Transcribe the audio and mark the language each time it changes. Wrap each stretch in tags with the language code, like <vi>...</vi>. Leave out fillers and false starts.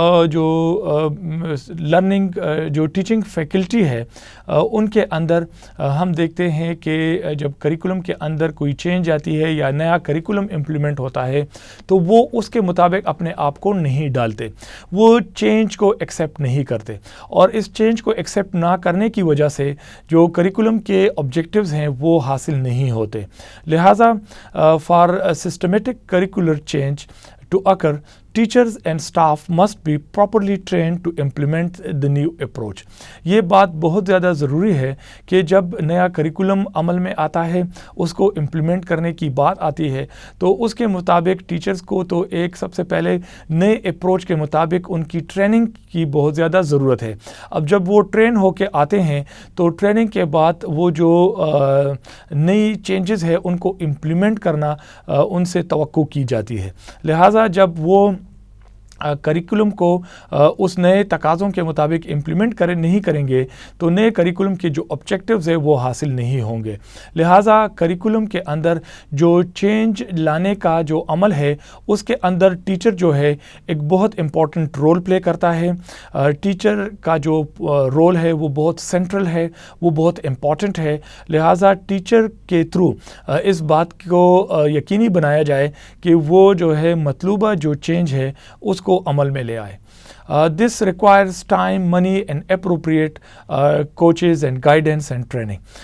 <ur>جو لرننگ جو teaching faculty ہے ان کے اندر ہم دیکھتے ہیں کہ جب کریکولم کے اندر کوئی چینج آتی ہے یا نیا کریکولم امپلیمنٹ ہوتا ہے تو وہ اس کے مطابق اپنے آپ کو نہیں ڈالتے, وہ چینج کو ایکسیپٹ نہیں کرتے, اور اس چینج کو ایکسیپٹ نہ کرنے کی وجہ سے جو کریکولم کے آبجیکٹیوز ہیں وہ حاصل نہیں ہوتے.</ur> <en>لہٰذا for systematic curricular change to occur teachers and staff must be properly trained to implement the new approach.</en> <ur>یہ بات بہت زیادہ ضروری ہے کہ جب نیا کریکولم عمل میں آتا ہے, اس کو امپلیمنٹ کرنے کی بات آتی ہے, تو اس کے مطابق ٹیچرز کو تو ایک سب سے پہلے نئے اپروچ کے مطابق ان کی ٹریننگ کی بہت زیادہ ضرورت ہے. اب جب وہ ٹرین ہو کے آتے ہیں تو ٹریننگ کے بعد وہ جو نئی چینجز ہے ان کو امپلیمنٹ کرنا ان سے توقع کی جاتی ہے. لہٰذا جب وہ کریکولم کو اس نئے تقاضوں کے مطابق امپلیمنٹ نہیں کریں گے تو نئے کریکولم کے جو آبجیکٹیوز ہیں وہ حاصل نہیں ہوں گے. لہٰذا کریکولم کے اندر جو چینج لانے کا جو عمل ہے اس کے اندر ٹیچر جو ہے ایک بہت امپورٹنٹ رول پلے کرتا ہے. ٹیچر کا جو رول ہے وہ بہت سینٹرل ہے, وہ بہت امپورٹنٹ ہے. لہٰذا ٹیچر کے تھرو اس بات کو یقینی بنایا جائے کہ وہ جو ہے مطلوبہ جو چینج ہے اس کو عمل میں لے آئے.</ur> <en>This requires time, money and appropriate coaches and guidance and training.</en>